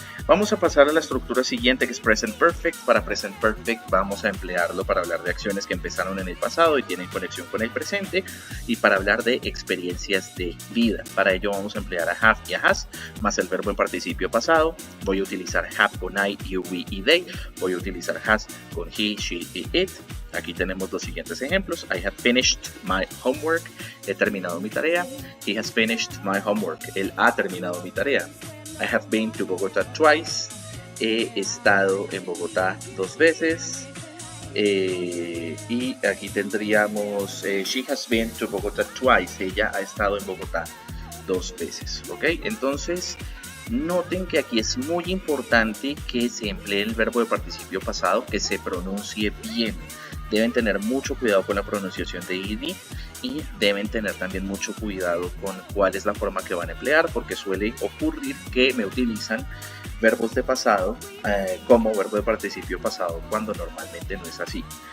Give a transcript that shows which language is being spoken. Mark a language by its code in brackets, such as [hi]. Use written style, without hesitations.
[es] Vamos a pasar a la estructura siguiente, que es Present Perfect. Para Present Perfect vamos a emplearlo para hablar de acciones que empezaron en el pasado y tienen conexión con el presente, y para hablar de experiencias de vida. Para ello vamos a emplear a have y a has, más el verbo en participio pasado. Voy a utilizar have con I, you, we y they. Voy a utilizar has con he, she y it. Aquí tenemos los siguientes ejemplos. [en] I have finished my homework. [es] He terminado mi tarea. [en] He has finished my homework. [es] Él ha terminado mi tarea. [en] I have been to Bogotá twice. [es] He estado en Bogotá 2 veces. Y aquí tendríamos [en] she has been to Bogotá twice. [es] Ella ha estado en Bogotá 2 veces. ¿Ok? Entonces, noten que aquí es muy importante que se emplee el verbo de participio pasado, que se pronuncie bien. Deben tener mucho cuidado con la pronunciación de ed, y deben tener también mucho cuidado con cuál es la forma que van a emplear, porque suele ocurrir que me utilizan verbos de pasado como verbo de participio pasado cuando normalmente no es así.